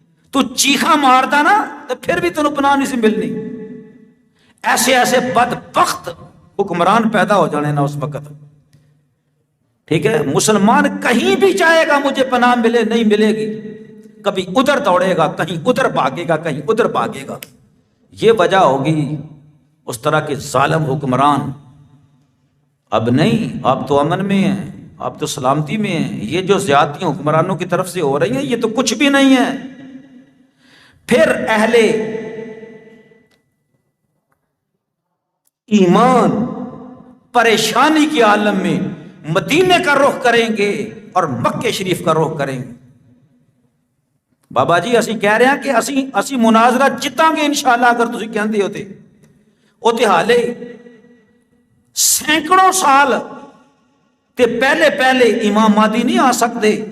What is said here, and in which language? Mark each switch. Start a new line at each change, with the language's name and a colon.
Punjabi: تو چیخاں ماردا نا تو پھر بھی تینوں پناہ نہیں سی ملنی.
Urdu: ایسے ایسے بدبخت حکمران پیدا ہو جانے نا اس وقت. ٹھیک ہے, مسلمان کہیں بھی جائے گا مجھے پناہ ملے نہیں ملے گی, کبھی ادھر دوڑے گا کہیں ادھر بھاگے گا کہیں ادھر بھاگے گا. یہ وجہ ہوگی اس طرح کے ظالم حکمران اب نہیں, آپ تو امن میں ہیں, آپ تو سلامتی میں ہیں. یہ جو زیادتیاں حکمرانوں کی طرف سے ہو رہی ہیں یہ تو کچھ بھی نہیں ہے. پھر اہل ایمان پریشانی کے عالم میں مدینے کا رخ کریں گے اور مکہ شریف کا رخ کریں گے.
Punjabi: بابا جی اسی کہہ رہے ہیں کہ اسی مناظرہ جتاں گے انشاءاللہ اگر تسی کہندے ہوتے او تے حالے سینکڑوں سال تے پہلے امام مہدی نہیں آ سکتے.